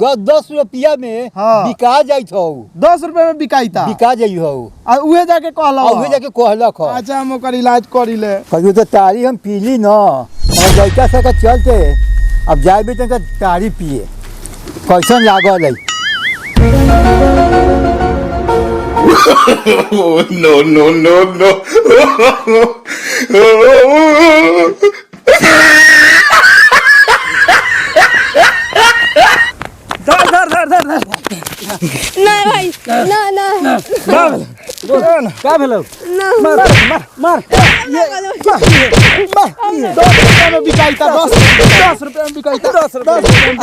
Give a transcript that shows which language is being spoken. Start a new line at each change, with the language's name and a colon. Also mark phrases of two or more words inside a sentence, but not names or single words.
Magahi: 10 रुपया में हाँ। बिका जाइत हौ 10 रुपए में बिकाईता बिका जाई हौ आ उहे जाके कहलवा। उहे जाके कहलक हौ अच्छा हम ओकर इलाज करिले। कहियो तो तारी हम पीली न और लड़का सब चलते अब जाए भी तो तारी पिए कैसन लागल है
English: Oh, no, no, no, no.
Magahi: धर नहीं भाई ना ना का भेलौ मार मार ये 10 रुपए में बिकाईता 10 रुपए में बिकाईता 10 रुपए में